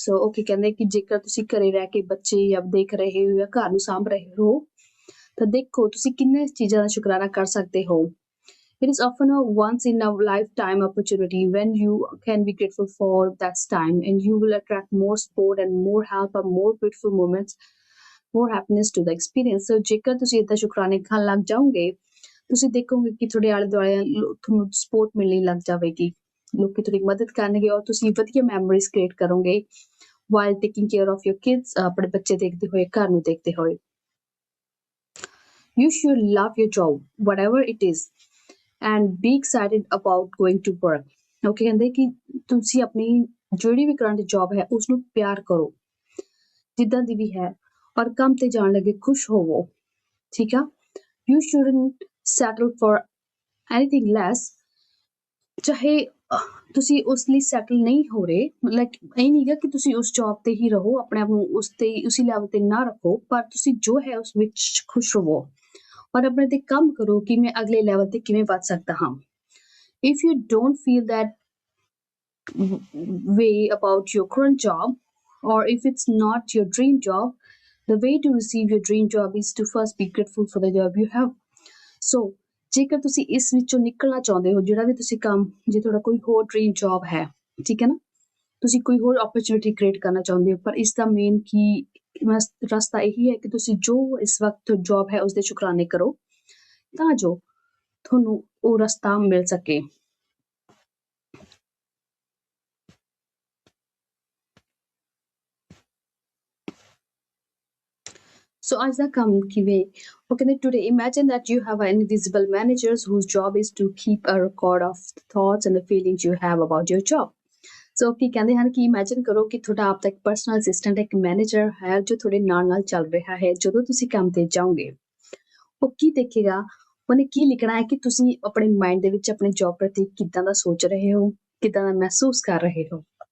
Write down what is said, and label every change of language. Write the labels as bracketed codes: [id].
[pa] So okay, ਕਹਿੰਦੇ ਕਿ ਜੇਕਰ ਤੁਸੀਂ ਘਰੇ ਰਹਿ ਕੇ ਬੱਚੇ ਜਾਂ ਦੇਖ ਰਹੇ ਹੋ ਜਾਂ ਘਰ ਨੂੰ ਸਾਂਭ ਰਹੇ ਹੋ ਤਾਂ ਦੇਖੋ ਤੁਸੀਂ ਕਿੰਨੇ ਚੀਜ਼ਾਂ ਦਾ ਸ਼ੁਕਰਾਨਾ ਕਰ ਸਕਦੇ ਹੋ। [en] It is often a once in a lifetime opportunity when you can be grateful for that time, and you will attract more support and more help and more beautiful moments more happiness to the experience. [pa] So ਜੇਕਰ ਤੁਸੀਂ ਇਦਾਂ ਸ਼ੁਕਰਾਨੇ ਖਾਣ ਲੱਗ ਜਾਓਗੇ, ਤੁਸੀਂ ਦੇਖੋਗੇ ਕਿ ਤੁਹਾਡੇ ਆਲੇ ਦੁਆਲੇ ਤੁਹਾਨੂੰ ਸਪੋਰਟ ਮਿਲਣੀ ਲੱਗ ਜਾਵੇਗੀ, ਲੋਕੀ ਤੁਹਾਡੀ ਮਦਦ ਕਰਨਗੇ ਔਰ ਤੁਸੀਂ ਵਧੀਆ ਮੈਮਰੀਜ਼ ਕ੍ਰੀਏਟ ਕਰੋਗੇ [en] while taking care of your kids, [pa] ਆਪਣੇ ਬੱਚੇ ਦੇਖਦੇ ਹੋਏ, ਘਰ ਨੂੰ ਦੇਖਦੇ ਹੋਏ. [en] You should love your job, whatever it is, and be excited about going to work. [pa] Okay, ਕਹਿੰਦੇ ਕਿ ਤੁਸੀਂ ਆਪਣੀ ਜਿਹੜੀ ਵੀ ਕਰੰਟ ਜੌਬ ਹੈ ਉਸਨੂੰ ਪਿਆਰ ਕਰੋ ਜਿੱਦਾਂ ਦੀ ਵੀ ਹੈ, ਔਰ ਕੰਮ ਤੇ ਜਾਣ ਲੱਗੇ ਖੁਸ਼ ਹੋਵੋ, ਠੀਕ ਆ. [en] You shouldn't settle for anything less. [pa] ਚਾਹੇ ਤੁਸੀਂ ਉਸ ਲਈ ਸੈਟਲ ਨਹੀਂ ਹੋ ਰਹੇ, ਲਾਈਕ ਇਹ ਨਹੀਂ ਗਾ ਕਿ ਤੁਸੀਂ ਉਸ ਜੌਬ ਤੇ ਹੀ ਰਹੋ, ਆਪਣੇ ਆਪ ਨੂੰ ਉਸ ਤੇ ਉਸੇ ਲੈਵਲ ਤੇ ਨਾ ਰੱਖੋ, ਪਰ ਤੁਸੀਂ ਜੋ ਹੈ ਉਸ ਵਿੱਚ ਖੁਸ਼ ਰਹੋ ਔਰ ਆਪਣੇ ਤੇ ਕੰਮ ਕਰੋ ਕਿ ਮੈਂ ਅਗਲੇ ਲੈਵਲ ਤੇ ਕਿਵੇਂ ਵੱਧ ਸਕਦਾ ਹਾਂ. [en] If you don't feel that way about your current job, or if it's not your dream job, the way to receive your dream job is to first be grateful for the job you have. [pa] So ਜੇਕਰ ਤੁਸੀਂ ਇਸ ਵਿੱਚੋਂ ਨਿਕਲਣਾ ਚਾਹੁੰਦੇ ਹੋ, ਜਿਹੜਾ ਵੀ ਤੁਸੀਂ ਕੰਮ, ਜੇ ਤੁਹਾਡਾ ਕੋਈ ਹੋਰ ਡ੍ਰੀਮ ਜੌਬ ਹੈ, ਠੀਕ ਹੈ ਨਾ, ਤੁਸੀਂ ਕੋਈ ਹੋਰ ਓਪਰਚੁਨਿਟੀ ਕ੍ਰੀਏਟ ਕਰਨਾ ਚਾਹੁੰਦੇ ਹੋ, ਪਰ ਇਸ ਦਾ ਮੇਨ ਕੀ ਰਸਤਾ ਇਹੀ ਹੈ ਕਿ ਤੁਸੀਂ ਜੋ ਇਸ ਵਕਤ ਜੌਬ ਹੈ ਉਸਦੇ ਸ਼ੁਕਰਾਨੇ ਕਰੋ ਤਾਂ ਜੋ ਤੁਹਾਨੂੰ ਉਹ ਰਸਤਾ ਮਿਲ ਸਕੇ. [en] So [pa] ਅੱਜ ਦਾ ਕੰਮ ਕਿਵੇਂ, ਉਹ ਕਹਿੰਦੇ [en] today imagine that you have an invisible managers whose job is to keep a record of the thoughts and the feelings you have about your job. [pa] So ਕੀ ਕਹਿੰਦੇ ਹਨ ਕਿ ਇਮੇਜਿਨ ਕਰੋ ਕਿ ਤੁਹਾਡਾ ਆਪ ਦਾ ਇੱਕ ਪਰਸਨਲ ਅਸਿਸਟੈਂਟ, ਇੱਕ ਮੈਨੇਜਰ ਹੈ ਜੋ ਤੁਹਾਡੇ ਨਾਲ ਨਾਲ ਚੱਲ ਰਿਹਾ ਹੈ. ਜਦੋਂ ਤੁਸੀਂ ਕੰਮ ਤੇ ਜਾਓਗੇ ਉਹ ਕੀ ਦੇਖੇਗਾ, ਉਹਨੇ ਕੀ ਲਿਖਣਾ ਹੈ ਕਿ ਤੁਸੀਂ ਆਪਣੇ ਮਾਈਂਡ ਦੇ ਵਿੱਚ ਆਪਣੇ ਜੌਬ ਪ੍ਰਤੀ ਕਿੱਦਾਂ ਦਾ ਸੋਚ ਰਹੇ ਹੋ, ਕਿੱਦਾਂ ਦਾ ਮਹਿਸੂਸ ਕਰ ਰਹੇ ਹੋ.